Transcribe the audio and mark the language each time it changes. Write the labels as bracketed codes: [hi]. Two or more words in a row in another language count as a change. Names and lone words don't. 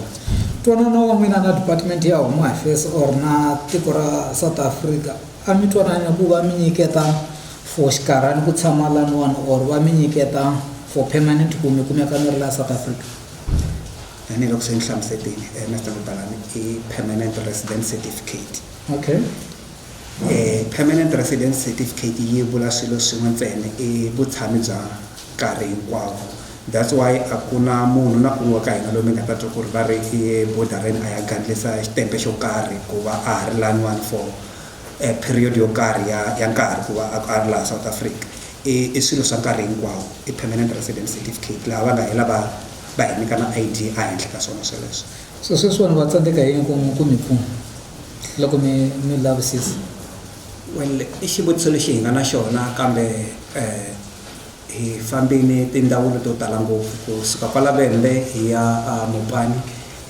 [ts] twanana wa n'wina na department ya [en] home affairs [ts] or na tiko ra South Africa a mi twanana ku va mi nyiketa for xikarhani ku tshama laniwani or va mi nyiketa [en] for permanent [ts] ku mi kumeka mi ri la South Africa tanihiloko se ni hlamusetile Mr. Mubalani i [en] permanent resident certificate okay permanent resident certificate [ts] yi vula swilo swin'we ntsena i vutshami bya nkarhi hinkwawo [en] that's why [ts] a ku na munhu na un'we ka hina loyi mi nga ta twa ku ri va ri i bordereni a ya gandlisa xitempe xo karhi ku va a ha ri laniwani [en] for period [ts] yo karhi ya nkarhi ku va a ri laha South Africa i swilo swa nkarhi hinkwawo i [en] permanent resident certificate [ts] laha va nga hela va hi nyika na ID a henhla ka swona sweleswo so sweswiwani va tsandzeka yini ku mi pfuna loko mi lavisisa well i xivutiso lexi hi nga na xona kambe hi fambini tindhawu to tala ngopfu kusuka kwala Vhembe hi ya Mopani hi